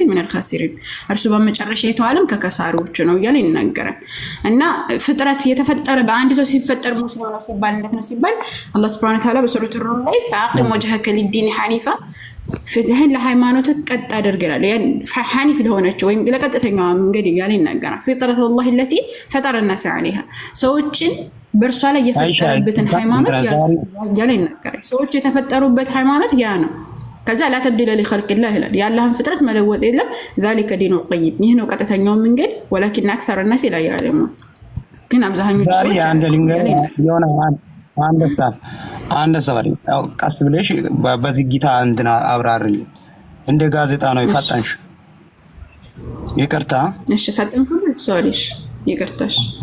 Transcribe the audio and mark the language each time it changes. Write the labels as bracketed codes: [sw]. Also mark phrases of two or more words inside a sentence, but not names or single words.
[ar] من الخاسرين [am] እርሱ በመጨረሻው ዓለም ከከሳሪዎች ነው እያለ ይናገራል። እና ፍጥረት የተፈጠረ በአንድ ሰው ሲፈጠር ሙስሊም ነው ሲባል እንዴት ነው ሲባል አላህ [ar] سبحانه وتعالى [am] በሱረቱ ሩም ላይ [ar] فأقم وجهك للدين حنيفا [am] ፍትህን ለሃይማኖት ቀጥ አድርገናል ሐኒፍ ለሆነች ወይም ለቀጥተኛው መንገድ እያለ ይናገራል። [ar] فطرت الله التي فطر الناس عليها [am] ሰዎችን በእርሷ ላይ የፈጠረበትን ሃይማኖት እያለ ይናገራል። ሰዎች የተፈጠሩበት ሃይማኖት ያ ነው። ከዛ [ar] لا تبديل لخلق الله [am] ይላል። የአላህን ፍጥረት መለወጥ የለም። [ar] ذلك دين القيم [am] ይህ ነው ቀጥተኛው መንገድ [ar] ولكن أكثر الناس لا يعلمون [am] ግን አብዛኞቹ ሰዎች አንድ ሰው ቀስ ብለሽ በዝግታ እንትና አብራርልኝ። እንደ ጋዜጣ ነው ይፈጠንሽ። ይቅርታ እሺ፣ ፈጠንኩ። ሶሪሽ ይቅርታሽ።